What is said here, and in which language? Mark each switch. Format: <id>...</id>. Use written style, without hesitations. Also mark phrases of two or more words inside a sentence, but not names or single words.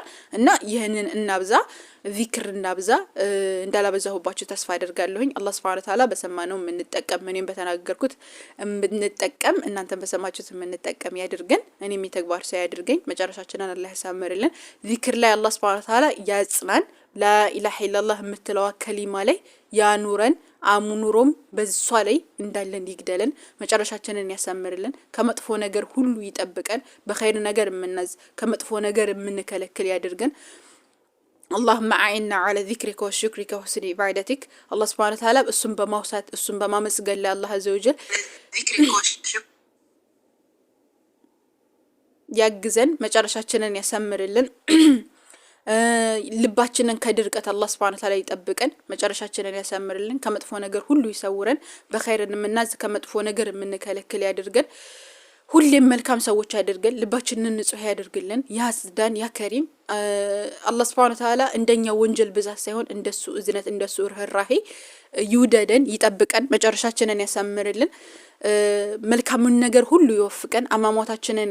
<am>እና ይሄንን እናብዛ፣ ዚክር እናብዛ። እንዳላበዛሁባችሁ ተስፋ አደርጋለሁኝ። አላህ</am> <ar>سبحانه وتعالى</ar> <am>በሰማነው የምንጠቀም እኔም በተናገርኩት የምንጠቀም እናንተም በሰማችሁት የምንጠቀም ያድርገን። እኔም የተግባር ሰው ያድርገኝ። መጨረሻችንን አላህ ያሳምርልን። ዚክር ላይ አላህ</am> <ar>سبحانه وتعالى</ar> <am>ያጽናን።</am> <ar>لا إله إلا الله</ar> <am>የምትለዋ ከሊማ ላይ ያኑረን። አሙኑሮም በሷ ላይ እንዳለን ይግደለን። መጨረሻችንን ያሳምርልን። ከመጥፎ ነገር ሁሉ ይጠብቀን። በኸይር ነገር የምናዝ ከመጥፎ ነገር የምንከለክል ያድርገን።</am> <ar>اللهم أعنا على ذكرك وشكرك وحسن عبادتك. الله سبحانه وتعالى</ar> <am>እሱን በማውሳት እሱን በማመስገን ለአላህ</am> <ar>عز وجل</ar> <am>ያግዘን። መጨረሻችንን ያሳምርልን። ልባችንን ከድርቀት አላህ</am> <ar>سبحانه وتعالى</ar> <am>ይጠብቀን። መጨረሻችንን ያሳምርልን። ከመጥፎ ነገር ሁሉ ይሰውረን። በኸይር እንምናዝ ከመጥፎ ነገር የምንከለክል ያድርገን። ሁሌም መልካም ሰዎች ያድርገን። ልባችንን ንጹህ ያድርግልን። ያስዳን</am> <ar>يا كريم</ar> <am>አላህ</am> <ar>سبحانه وتعالى</ar> <am>እንደኛ ወንጀል ብዛት ሳይሆን እንደሱ እዝነት እንደሱ ርህራሄ ይውደደን ይጠብቀን። መጨረሻችንን ያሳምርልን። መልካሙን ነገር ሁሉ ይወፍቀን። አማማታችንን</am>